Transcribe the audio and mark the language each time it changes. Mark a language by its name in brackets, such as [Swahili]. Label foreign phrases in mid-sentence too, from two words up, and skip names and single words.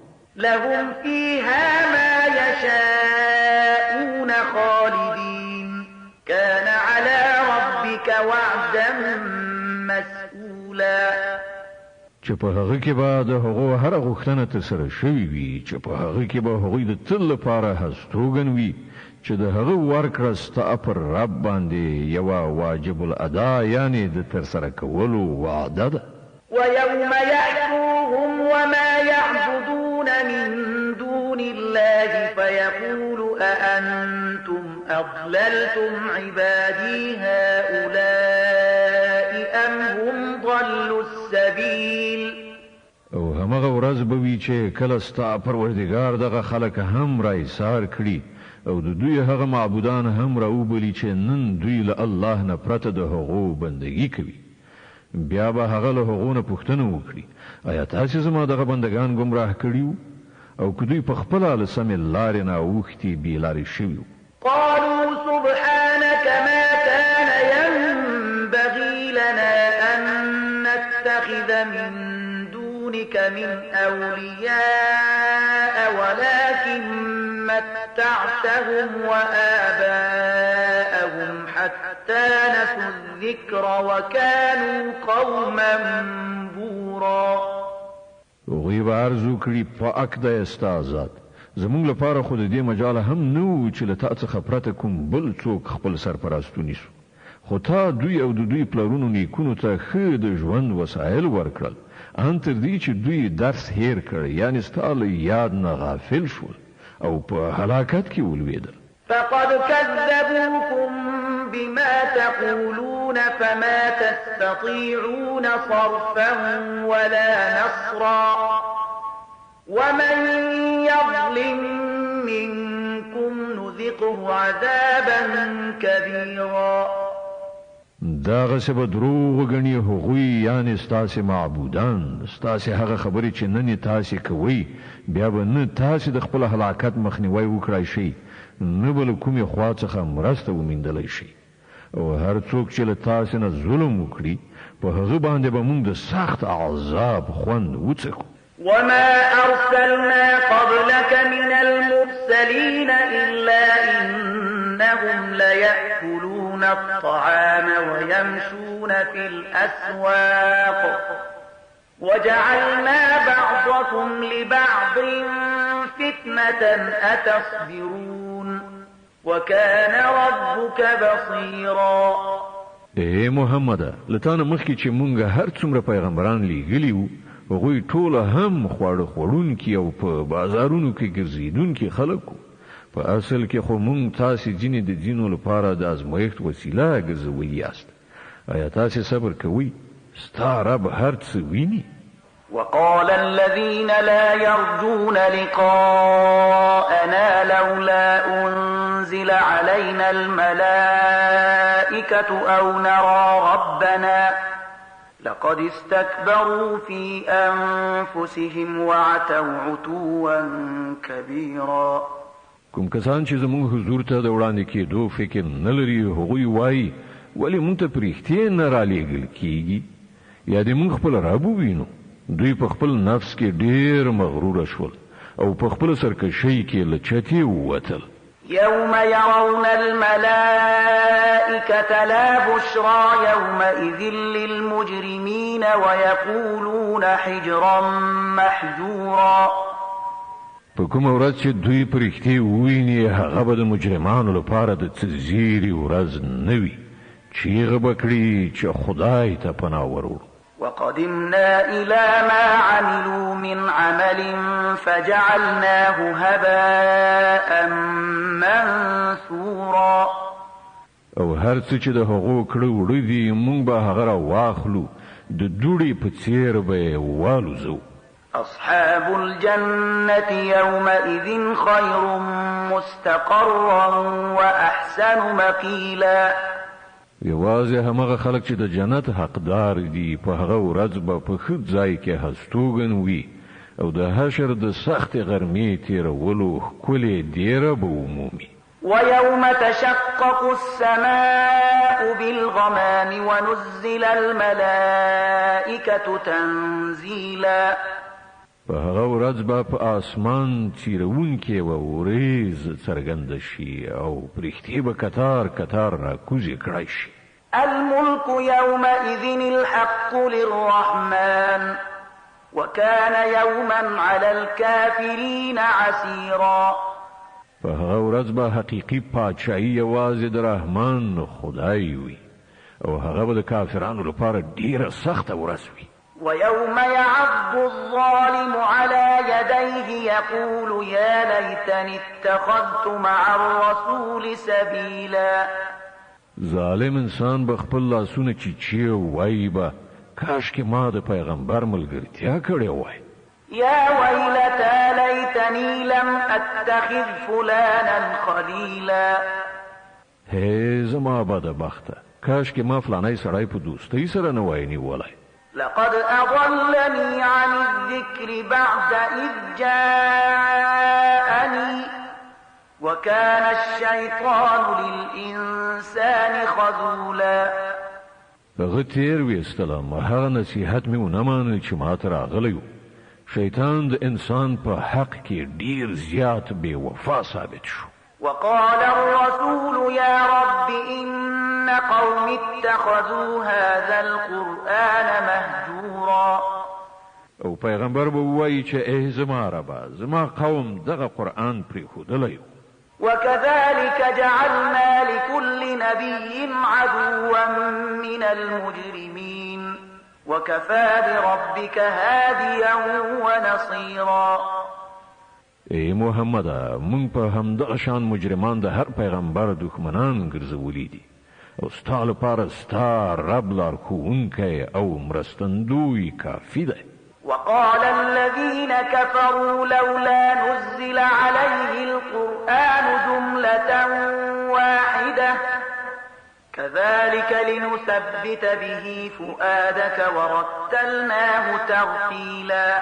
[Arabic] لهم فيها ما يشاءون خالدين كان على ربك وعدا مسئولا. [Pashto] چې په هغه کې به د هغو هر غوښتنه ترسره شوې وي چې په هغه کې به هغوی د تل لپاره هستوګن وي چې د هغه ورکړه ستا پر رب باندې یوه واجب الادا یعنی د ترسره کولو وعده ده. [Arabic] ويوم يأتوهم وما يعبدون من دون الله فيقول أأنتم أضللتم عبادي هؤلاء أم هم ضلوا السبيل. [Pashto] او همغه ورځ به وي چې کله ستا پروردګار دغه خلک هم را ایثار کړي او د دوی هغه معبودان هم راوبلي چې نن دوی له الله نه پرته د هغو بندګي کوي. بیا به هغه له هغو نه پوښتنه وکړي آیا تاسې زما دغه بندګان ګمراه کړي او که دوی په خپله له سمې لارې نه اوښتي بې لارې شوي. [Arabic] قالوا سبحانك ما كان ينبغي لنا أن نتخذ من دونك من أولياء ولكن متعتهم وآباءهم حتى نسوا الذكر وكانوا قوما بورا. [Pashto] هغوی به عرض وکړي پاک دی ستا ذات زموږ لپاره خو د دې مجاله هم نه و چې له تا څخه پرته کوم بل څوک خپل سرپرست ونیسو خو تا دوی او د دوی پلرونو نیکونو ته ښه د ژوند وسایل ورکړل ان تر دې چې دوی درس هیر کړ یعنی ستا له یاد نه غافل شول او په هلاکت کې ولوېدل. [Arabic] فقد كذبوكم بما تقولون فما تستطيعون صرفا ولا نصرا ومن يظلم منكم نذقه عذابا كبيرا. [Pashto] داغه سبا دروغ غنی هغوی یعنی ستاسې معبودان ستاسې هغه خبرې چې نن تاسې کوي بیا به نه تاسې د خپل هلاکت مخنیوي وکړای شي نه به له کومې خوا څخه مرسته وموندلی شي او هر څوک چې له تاسې نه ظلم وکړي په هغه باندې به موږ د سخت عذاب خوند وڅکو. [Arabic] وما أرسلنا قبلك من المرسلين إلا إنهم ليأكلون الطعام ويمشون في الأسواق وجعلنا بعضكم لبعض فتنة أتصبرون وكان ربك بصيرا. [Pashto] اے محمد لتانه مخکې چې مونږ هر څومره پیغمبران لیږلي وو هغوی ټول هم خواړه خوړونکي او په بازارونو کې ګرځېدونکي خلک وو. په اصل کې خو مونږ تاسې ځینې د دینو لپاره د ازمایښت وسیله ګرځولي یاست. آیا تاسې صبر کوئ؟ ستا رب هر څه ویني. [Arabic] وقال الذين لا يرجون لقاءنا لولا أنزل علينا الملائكة أو نرى ربنا لقد استكبروا في أنفسهم وعتوا عتوا كبيرا. [Pashto] کوم کسان چې زموږ حضور ته د وړاندې کېدو فکر نه لري هغوی وایي ولې مونږ ته پرېښتې نه رالیږل کېږي یا دې مونږ خپل رب ووینو. دوی په خپل نفس کې ډېر مغرور شول او په خپل سرکشۍ کې له چتې ووتل. [Arabic] يوم يرون الملائكة لا بشرى يومئذ للمجرمين ويقولون حجرا محجورا. [Pashto] په کومه ورځ چې دوی پرښتې وویني هغه به د مجرمانو لپاره د څه زیري ورځ نه وي. چیغه به کړي چې خدای ته پناه وروړو. [Arabic] وقدمنا إلى ما عملوا من عمل فجعلناه هباء منثورا. [Pashto] او هر څه چې د هغو کړه وړه دي مونږ به هغه را واخلو د دوړې په څیر به والوزو. [Arabic] أصحاب الجنة يومئذ خير مستقرا وأحسن مقيلا. [Pashto] یوازې همغه خلک چې د جنت حقدار دي په هغه ورځ به په ښه ځای کې هستوګن وي او د حشر د سختې غرمې تېرولو ښکلې دیره به ومومي. [Arabic] ويوم تشقق السماء بالغمام ونزل الملائكة تنزيلا. [Pashto] په هغه ورځ به په اسمان چیرونکې و وریځ څرګنده شي او پرښتې به کتار کتار راکوزې کړای شي. [Arabic] الملك يومئذ الحق للرحمن وكان يوما على الكافرين عسيرا. [Pashto] په هغه ورځ به حقیقي پاچاهي یوازې د رحمان خدای وي او هغه به د کافرانو لپاره ډیره سخته ورځ وي. [Arabic] ويوم يعض الظالم على يديه يقول يا ليتني اتخذت مع الرسول سبيلا. [Pashto] ظالم انسان به خپل لاسونه چیچي وایي به کاش کې ما د پیغمبر ملګرتیا کړې وای. [Arabic] يا ويلتى ليتني لم اتخذ فلانا خليلا. [Pashto] هی زما بدبخته کاش کې ما فلانی سړی په دوستۍ سره نه وای نیولی. [Arabic] لقد أضلني عن الذكر بعد إذ جاءني وكان الشيطان للإنسان خذولا. [Pashto] هغه تیر ویستلم هغه نصیحت مې ونه منل چې ما ته راغلی و. شیطان د انسان په حق کې ډیر زیات بې وفا ثابت شو. [Arabic] وقال الرسول يا رب إن قوم اتخذوا هذا القرآن مهجورا. [Pashto] او پیغمبر به وایي چې ای زما ربا زما قوم دغه قرآن پرېښودلی. [Arabic] وكذلك جعلنا لكل نبي عدوا من المجرمين وكفى بربك هاديا ونصيرا. [Pashto] ای محمد مونږ په همدغه شان مجرمان د هر پیغمبر دښمنان ګرځولي دي او ستا لپاره ستا رب لارښوونکی او مرستندوی کافي دی. [Arabic] وقال الذين كفروا لولا نزل عليه القرآن جملة واحدة كذلك لنثبت به فؤادك ورتلناه ترتيلا.